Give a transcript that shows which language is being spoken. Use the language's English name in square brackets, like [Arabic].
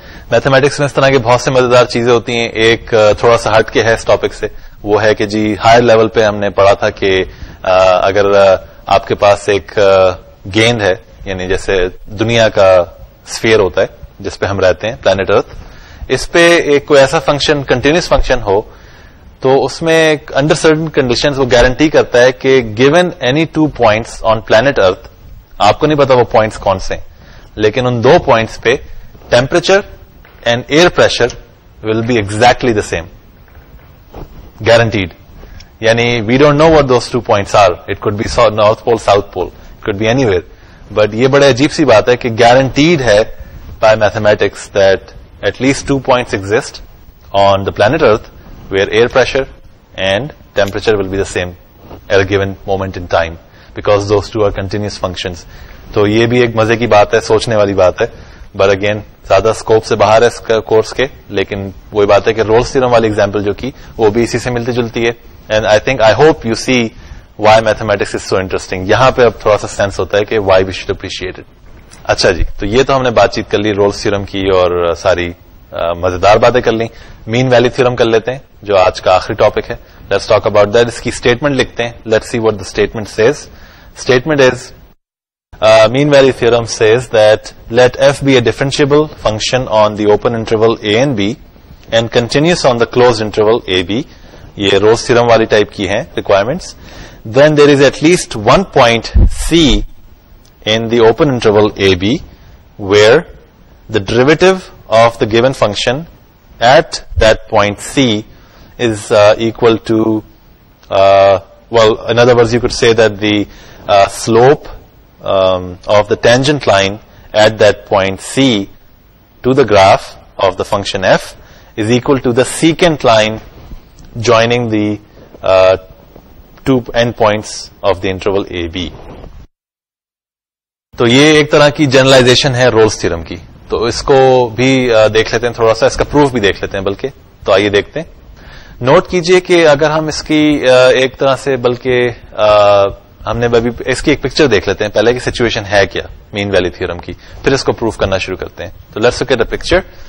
[Urdu] Mathematics میں اس طرح کی بہت سے مزیدار چیزیں ہوتی ہیں. ایک تھوڑا سا ہٹ کے ہے اس ٹاپک سے, وہ ہے کہ جی ہائر لیول پہ ہم نے پڑھا تھا کہ اگر آپ کے پاس ایک گیند ہے, یعنی جیسے دنیا کا اسفیئر ہوتا ہے جس پہ ہم رہتے ہیں, پلانٹ ارتھ, اس پہ ایک کوئی ایسا فنکشن کنٹینیوس فنکشن ہو, تو اس میں انڈر سرٹن کنڈیشنز وہ گارنٹی کرتا ہے کہ [English] given any 2 points on planet Earth, [Urdu] آپ کو نہیں پتا وہ پوائنٹس کون سے ہیں, لیکن ان 2 points پہ [English] temperature and air pressure will be exactly the same. Guaranteed. Yani we don't know what those 2 points are. It could be North Pole, South Pole. It could be anywhere. But [Urdu] یہ بڑے عجیب سی بات ہے کہ [English] guaranteed ہے by mathematics that at least 2 points exist on the planet Earth where air pressure and temperature will be the same at a given moment in time because those two are continuous functions. [Urdu] تو یہ بھی ایک مزے کی بات ہے, سوچنے والی بات ہے. [English] but again [Urdu] زیادہ اسکوپ سے باہر ہے اس کورس کے, لیکن وہی بات ہے کہ رولز تھیورم والی ایگزامپل جو کی وہ بھی اسی سے ملتی جلتی ہے. [English] And I hope you see why mathematics is so interesting. [Urdu] یہاں پہ اب تھوڑا سا سینس ہوتا ہے کہ [English] Why we should appreciate it. [Urdu] اچھا جی, تو یہ تو ہم نے بات چیت کر لی رولز تھیورم کی اور ساری مزیدار باتیں کر لی. مین ویلی تھیورم کر لیتے ہیں جو آج کا آخری ٹاپک ہے. [English] Let's talk about that. [Urdu] اس کی اسٹیٹمنٹ لکھتے ہیں. [English] Let's see what the statement says. Statement is mean value theorem says that let f be a differentiable function on the open interval a and b and continuous on the closed interval a b. [Urdu] یہ روز theorem والی type کی ہیں [English] requirements. Then there is at least one point c in the open interval a b where the derivative of the given function at that point c is equal to well, in other words you could say that the slope of the tangent line at that point c to the graph of the function f is equal to the secant line joining the two endpoints of the interval a b. [Urdu] تو یہ ایک طرح کی generalisation ہے rules theorem کی. تو اس کو بھی دیکھ لیتے ہیں تھوڑا سا, اس کا پروف بھی دیکھ لیتے ہیں بلکہ. تو آئیے دیکھتے ہیں. نوٹ کیجئے کہ اگر ہم اس کی ایک طرح سے بلکہ ہم نے ابھی اس کی ایک پکچر دیکھ لیتے ہیں پہلے کی سچویشن ہے کیا مین ویلی تھیورم کی, پھر اس کو پروف کرنا شروع کرتے ہیں. تو [English] Let's look at a picture.